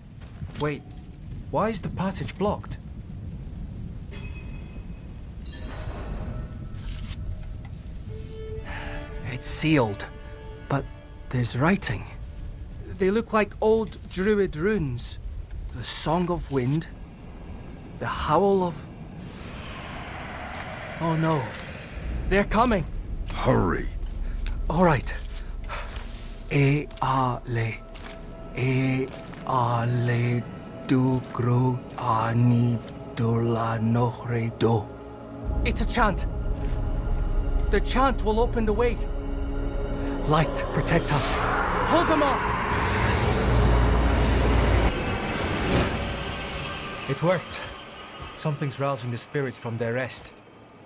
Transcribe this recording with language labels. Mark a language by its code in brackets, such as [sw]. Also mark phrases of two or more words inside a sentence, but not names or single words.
[en] Wait, why is the passage blocked? It's sealed, but there's writing. They look like old druid runes. The Song of Wind, the Howl of... Oh no, they're coming. Hurry. All right. Ale du gro ani dola nohre do. It's a chant. The chant will open the way. Light, protect us. Hold them up! It worked. Something's rousing the spirits from their rest.